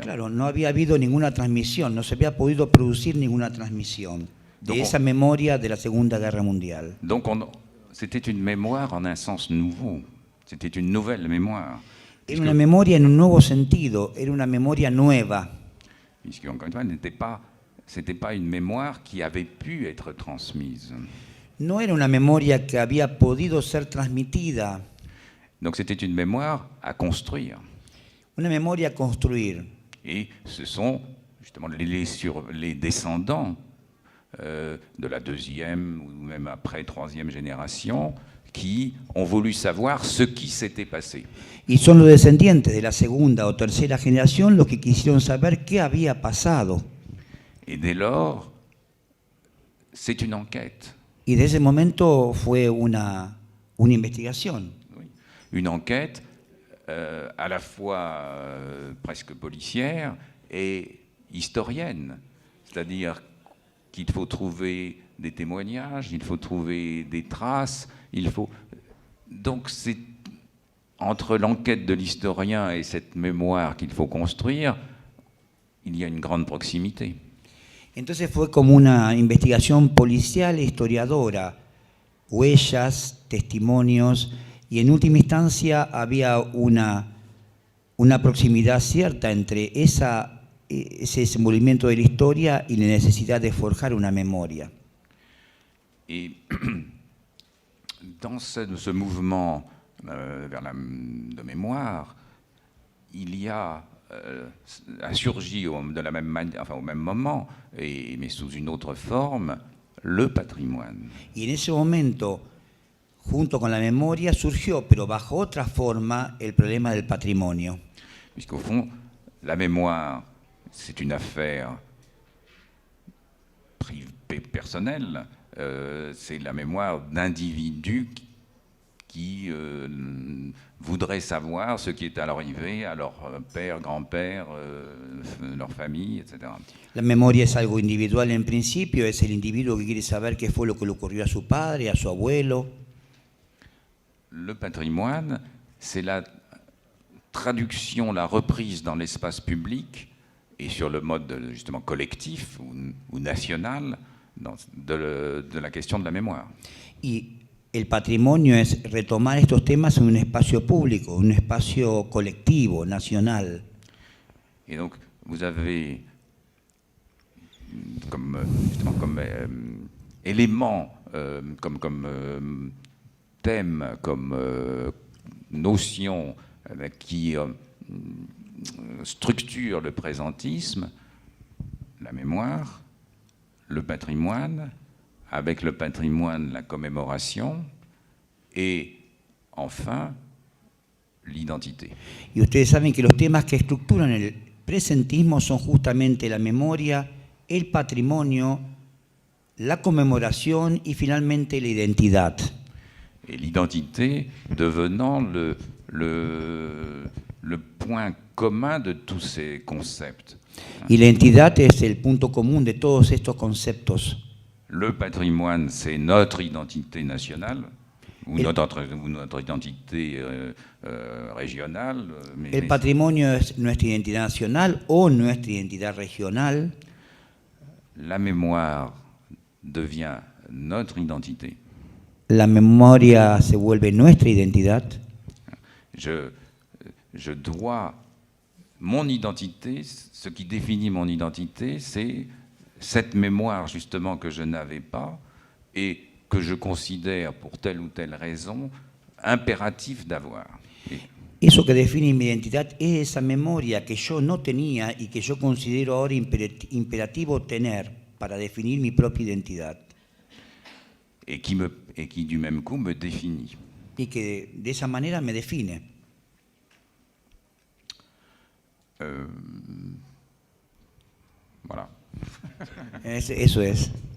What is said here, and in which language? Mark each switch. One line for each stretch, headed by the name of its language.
Spanish: Claro, no había habido ninguna transmisión, no se había podido producir ninguna transmisión de esa memoria de la Segunda Guerra Mundial.
French: Donc c'était une mémoire en un sens nouveau. C'était une nouvelle mémoire.
Spanish: Era una memoria en un nuevo sentido, era una memoria nueva.
French: Puisque, encore une fois, c'était pas une mémoire qui avait pu être transmise.
Spanish: No era una memoria que había podido ser transmitida.
French: Donc c'était une mémoire à construire.
Spanish: Una memoria a construir.
French: Et ce sont justement les descendants de la deuxième ou même après troisième génération qui ont voulu savoir ce qui s'était passé.
Spanish: Y son los descendientes de la segunda o tercera generación los que quisieron saber qué había pasado.
French: Et dès lors, c'est une enquête.
Spanish: Y de ese momento fue una investigación.
French: Oui. Une enquête à la fois presque policière et historienne. C'est-à-dire qu'il faut trouver des témoignages, il faut trouver des traces, Donc c'est entre l'enquête de l'historien et cette mémoire qu'il faut construire, il y a une grande proximité.
Spanish: Entonces fue como una investigación policial e historiadora, huellas, testimonios, y en última instancia había una proximidad cierta entre ese desenvolvimiento de la historia y la necesidad de forjar una memoria.
French: Et dans ce mouvement de mémoire, il y a surgi de la même manière, enfin au même moment, mais sous une autre forme, le patrimoine.
Spanish: Y en ese momento, junto con la memoria, surgió, pero bajo otra forma, el problema del patrimonio.
French: Puisqu'au fond, la mémoire, c'est une affaire privée, personnelle. C'est la mémoire d'individus qui voudraient savoir ce qui est arrivé à leur père, grand-père, leur famille, etc.
Spanish: La memoria es algo individual en principio, es el individuo que quiere saber qué fue lo que le ocurrió a su padre, a su abuelo.
French: Le patrimoine, c'est la traduction, la reprise dans l'espace public et sur le mode justement collectif ou national de la question de la mémoire.
Spanish: Y el patrimonio es retomar estos temas en un espacio público, un espacio colectivo, nacional.
French: Et donc, vous avez comme élément, comme thème, comme notion qui structure le présentisme, la mémoire, le patrimoine, avec le patrimoine, la commémoration, et enfin, l'identité.
Spanish: Y ustedes saben que los temas que estructuran el presentismo son justamente la memoria, el patrimonio, la conmemoración y finalmente la identidad.
French: Et l'identité devenant le point commun de tous ces concepts.
Spanish: Y la identidad es el punto común de todos estos conceptos.
French: Le patrimoine, c'est notre identité nationale. ou notre identité régionale.
Spanish: El patrimonio es nuestra identidad nacional o nuestra identidad regional.
French: La mémoire devient notre identité.
Spanish: La memoria se vuelve nuestra identidad.
French: Je dois, mon identité, ce qui définit mon identité, c'est cette mémoire justement que je n'avais pas et que je considère pour telle ou telle raison impératif d'avoir.
Spanish: Eso que define mi identidad es esa memoria que yo no tenía y que yo considero ahora imperativo tener para definir mi propia identidad.
French: Et qui du même coup me définit.
Spanish: Y que de esa manera me define.
French: Voilà.
Spanish: Eso es.